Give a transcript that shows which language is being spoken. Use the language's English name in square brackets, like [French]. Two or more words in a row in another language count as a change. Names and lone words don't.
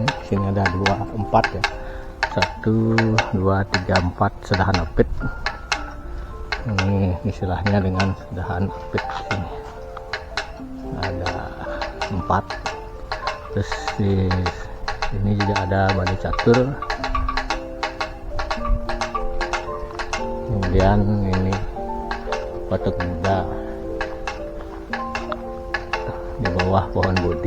[Indonesian] Di sini ada 4 ya. 1, 2, 3, 4 sedahan apit. Ini istilahnya dengan sedahan apit di sini. Ada 4. Terus di sini juga ada Bali Catur. Kemudian ini patung Buddha di bawah pohon bodhi.